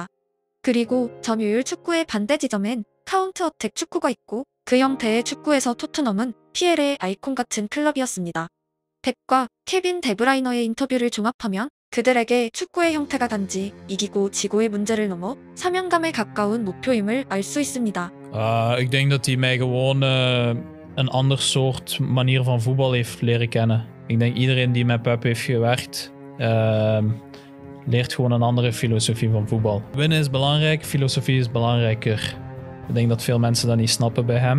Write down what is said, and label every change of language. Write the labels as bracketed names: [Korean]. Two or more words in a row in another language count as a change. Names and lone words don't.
[Korean] 그리고 점유율 축구의 반대 지점엔 카운트 어택 축구가 있고 그 형태의 축구에서 토트넘은 PL의 아이콘 같은 클럽이었습니다. 펩과 케빈 데브라이너의 인터뷰를 종합하면 그들에게 축구의 형태가 단지 이기고 지고의 문제를 넘어 사명감에 가까운 목표임을 알 수 있습니다. [Dutch] Ik denk dat hij mij gewoon een ander soort manier van voetbal heeft leren kennen. Ik denk iedereen die met Pep heeft gewerkt, leert gewoon een andere filosofie van voetbal. Winnen is belangrijk, filosofie is belangrijker. Ik denk dat veel mensen dat niet snappen bij hem.